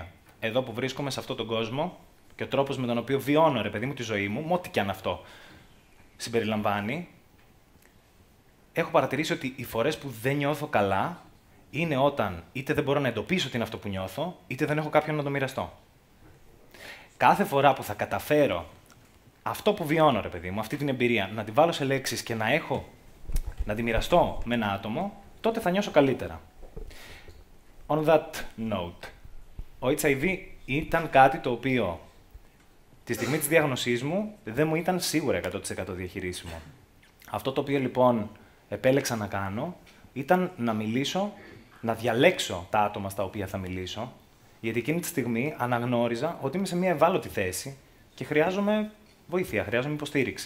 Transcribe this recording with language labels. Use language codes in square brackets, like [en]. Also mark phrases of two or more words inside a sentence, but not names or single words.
[el] Εδώ που βρίσκομαι, σε αυτόν τον κόσμο, και ο τρόπος με τον οποίο βιώνω, ρε παιδί μου, τη ζωή μου, ό,τι και αν αυτό συμπεριλαμβάνει, έχω παρατηρήσει ότι οι φορές που δεν νιώθω καλά είναι όταν είτε δεν μπορώ να εντοπίσω τι είναι αυτό που νιώθω, είτε δεν έχω κάποιον να το μοιραστώ. Κάθε φορά που θα καταφέρω αυτό που βιώνω, ρε παιδί μου, αυτή την εμπειρία, να τη βάλω σε λέξεις και να τη μοιραστώ με ένα άτομο, τότε θα νιώσω καλύτερα. [en] On that note, [el] ο HIV ήταν κάτι το οποίο τη στιγμή της διάγνωσής μου δεν μου ήταν σίγουρα 100% διαχειρίσιμο. Αυτό το οποίο λοιπόν επέλεξα να κάνω ήταν να μιλήσω, να διαλέξω τα άτομα στα οποία θα μιλήσω, γιατί εκείνη τη στιγμή αναγνώριζα ότι είμαι σε μια ευάλωτη θέση και χρειάζομαι βοήθεια, χρειάζομαι υποστήριξη.